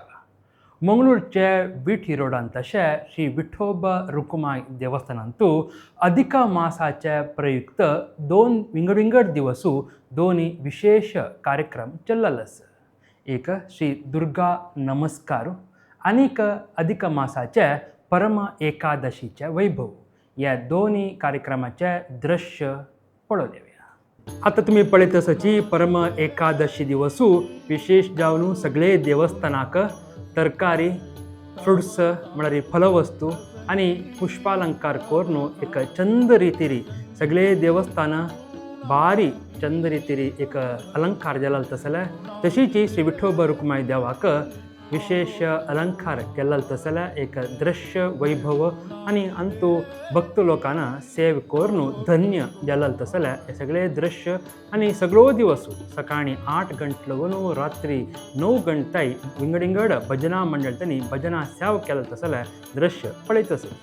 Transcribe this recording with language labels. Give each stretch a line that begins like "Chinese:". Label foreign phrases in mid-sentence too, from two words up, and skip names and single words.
Konkani: मंगळूरचे विठी रोडांत तशे श्री विठोबा रुकुमाई देवस्थानांतू अधिक मासाचे प्रयुक्त 2 विंगड दिवसू दोन्ही विशेष कार्यक्रम चल्ललस. एक श्री दुर्गा नमस्कार आनीक अधिक मासाचे परम एकादशीचे वैभव. या दोन्ही कार्यक्रमाचे दृश्य पळोवया. आता तुम्ही पळयत आसाची परम एकादशी दिवसू विशेष जावन सगळे देवस्थानाक तरकारी, फ्रुट्स म्हळ्यार फलवस्तू आणि पुष्पालंकार करून एक चंद रितीरी सगळे देवस्थान भारी चंद रितीरी एक अलंकार जाला तसले. तशीच श्री विठोबा रुकुमाई देवाक विशेष अलंकार केला तसल्या एक दृश्य वैभव आणि अंतू भक्त लोकांना सेव करून धन्य जालाल तसल्या हे सगळे दृश्य आणि सगळो दिवस सकाळी 8 गंटलवून रात्री 9 गंटाई विंगडिंगड भजना मंडळ त्यांनी भजना सेव केला तसल्या दृश्य पळयतस.